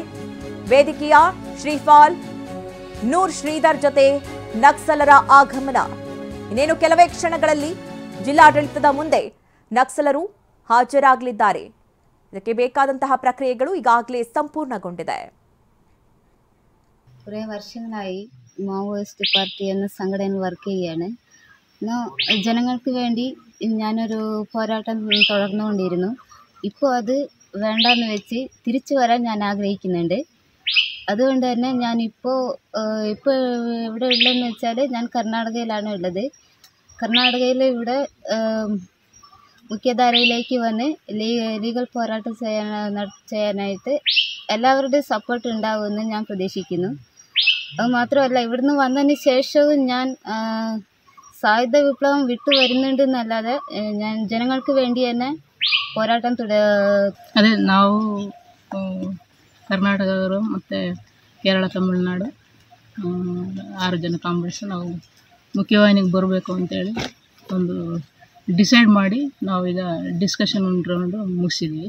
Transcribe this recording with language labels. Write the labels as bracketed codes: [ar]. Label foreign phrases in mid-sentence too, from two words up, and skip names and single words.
[kn] ವೇದಿಕೆಯ ಶ್ರೀಪಾಲ್ ನೂರ್ ಶ್ರೀಧರ್ ಜೊತೆ ನಕ್ಸಲರ ಆಗಮನ. ಇನ್ನೇನು ಕೆಲವೇ ಕ್ಷಣಗಳಲ್ಲಿ ಜಿಲ್ಲಾಡಳಿತದ ಮುಂದೆ ನಕ್ಸಲರು ಹಾಜರಾಗಲಿದ್ದಾರೆ. ಇದಕ್ಕೆ ಬೇಕಾದಂತಹ പ്രക്രിയകൾ ಈಗಾಗಲೇ ಸಂಪೂರ್ಣಗೊಂಡಿದೆ. [ml] കുറേ വർഷങ്ങളായി മാവോയിസ്റ്റ് പാർട്ടി എന്ന സംഘടന വർക്ക് ചെയ്യാണ്. ജനങ്ങൾക്ക് വേണ്ടി ഞാനൊരു പോരാട്ടം തുടർന്നുകൊണ്ടിരുന്നു. ഇപ്പോൾ അത് വേണ്ടെന്ന് വെച്ച് തിരിച്ചു വരാൻ ഞാൻ ആഗ്രഹിക്കുന്നുണ്ട്. അതുകൊണ്ട് തന്നെ ഞാനിപ്പോൾ ഇവിടെ ഉള്ളതെന്ന് വെച്ചാൽ ഞാൻ കർണാടകയിലാണ് ഉള്ളത്. കർണാടകയിൽ ഇവിടെ മുഖ്യധാരയിലേക്ക് വന്ന് ലീഗൽ പോരാട്ടം ചെയ്യാനായിട്ട് എല്ലാവരുടെയും സപ്പോർട്ട് ഉണ്ടാവുമെന്ന് ഞാൻ പ്രതീക്ഷിക്കുന്നു. അതുമാത്രമല്ല, ഇവിടുന്ന് വന്നതിന് ശേഷവും ഞാൻ സായുധ വിപ്ലവം വിട്ടു വരുന്നുണ്ടെന്നല്ലാതെ ഞാൻ ಜನങ്ങൾക്ക് വേണ്ടി തന്നെ ಹೋರಾಟಂ [kn] ಅದೇ ನಾವು ಕರ್ನಾಟಕದವರು ಮತ್ತು ಕೇರಳ, ತಮಿಳುನಾಡು 6 ಜನ ಕಾಂಬಿನೇಷನ್ ನಾವು ಮುಖ್ಯವಾಹಿನಿಗೆ ಬರಬೇಕು ಅಂತೇಳಿ ಒಂದು ಡಿಸೈಡ್ ಮಾಡಿ ನಾವೀಗ ಡಿಸ್ಕಷನ್ ರೌಂಡು ಮುಗಿಸಿದ್ವಿ.